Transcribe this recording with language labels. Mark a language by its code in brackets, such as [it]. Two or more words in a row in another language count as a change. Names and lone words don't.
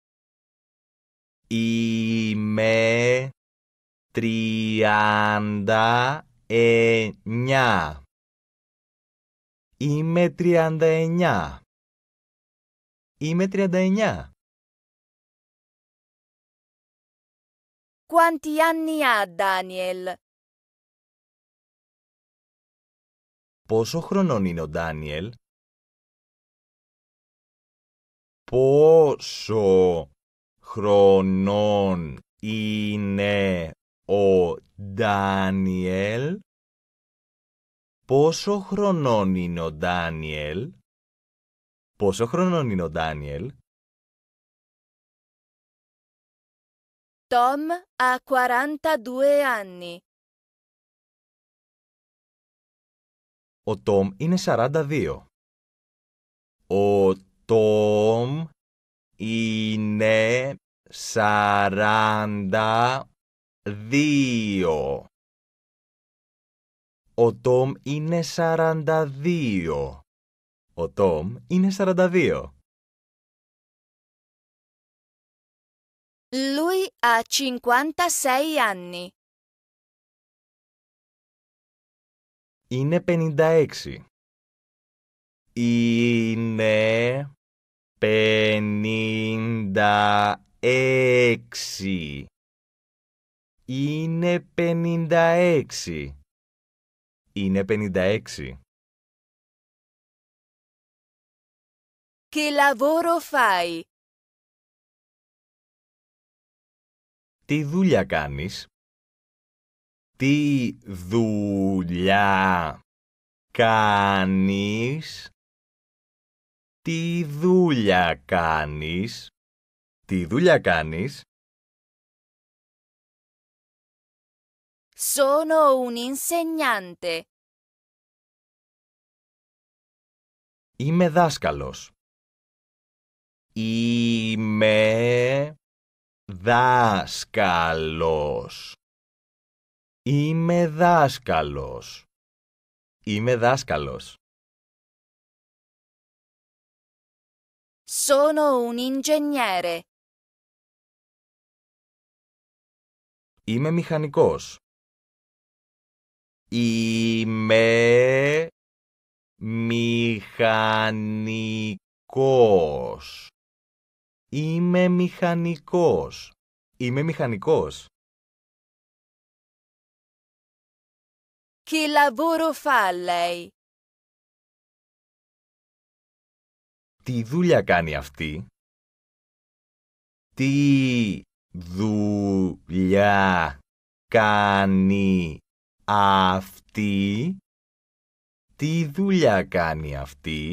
[el] Είμαι 39. Είμαι 39. Είμαι 39. [it] Quanti anni ha Daniel? [el] Πόσο χρονών είναι ο Ντάνιελ? Πόσο χρονών είναι ο Ντάνιελ? Πόσο χρονών είναι ο Ντάνιελ? Πόσο χρονών είναι ο Ντάνιελ? [it] Tom ha 42 anni. [el] Ο Τόμ είναι 42. Ο Τόμ είναι 42. Ο Τόμ είναι 42. Ο Τόμ είναι 42. [it] Lui ha 56 anni. [el] Είναι 56. Είναι 56. Είναι 56. Είναι 56. [it] Che lavoro fai? [el] Τι δουλειά κάνεις? Τι δουλειά κάνεις? Τι δουλειά κάνεις? Τι δουλειά κάνεις? [it] Sono un insegnante. [el] Είμαι δάσκαλος. Είμαι δάσκαλος. Είμαι δάσκαλος. Είμαι δάσκαλος. [it] Sono un ingegnere. [el] Είμαι μηχανικός. Είμαι μηχανικός. Είμαι μηχανικός. Είμαι μηχανικός. [it] Che lavoro fa lei? [el] Τι δουλειά κάνει αυτή? Τι δουλειά κάνει αυτή? Τι δουλειά κάνει αυτή?